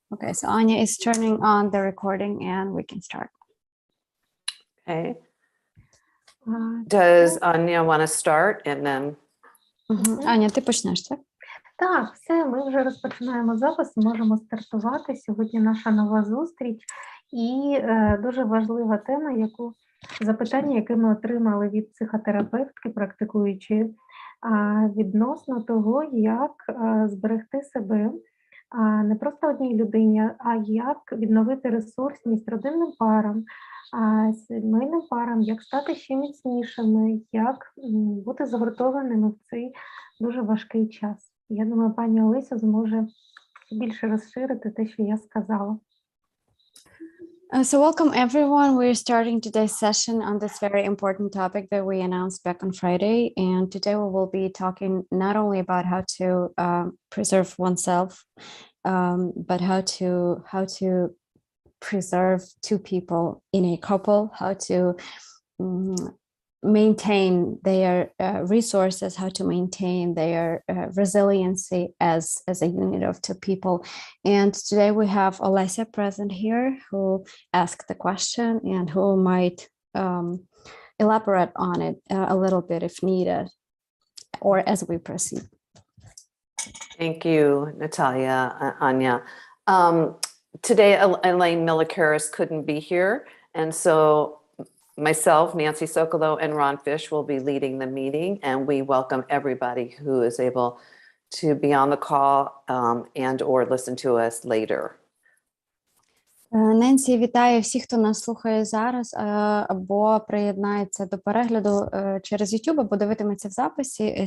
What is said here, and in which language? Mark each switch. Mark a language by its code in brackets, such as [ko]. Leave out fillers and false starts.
[en] Okay, so Anya is turning on the recording and we can start. Okay. Does Anya want to start and then? [uk] Аня, ти почнеш, так? Так, все, ми вже розпочинаємо запис, можемо стартувати. Сьогодні наша нова зустріч і дуже важлива тема, запитання, яке ми отримали від психотерапевтки, практикуючи, відносно того, як зберегти себе не просто одній людині, а як відновити ресурсність родинним парам, сімейним парам, як стати ще міцнішими, як бути загуртованими в цей дуже важкий час. Я думаю, пані Олеся зможе більше розширити те, що я сказала. [en] So welcome everyone. We're starting today's session on this very important topic that we announced back on Friday. And today we will be talking not only about how to preserve oneself, but how to preserve two people in a couple, how to maintain their resources, how to maintain their resiliency as a unit of two people. And today we have Olesya present here who asked the question and who might elaborate on it a little bit if needed or as we proceed. Thank you, Natalia, Anya. Today, Elaine Milikaris couldn't be here, and so myself, Nancy Sokolow, and Ron Fish will be leading the meeting, and we welcome everybody who is able to be on the call and or listen to us later. [uk] Ненсі вітає всіх, хто нас слухає зараз або приєднається до перегляду через YouTube, або дивитиметься в записі.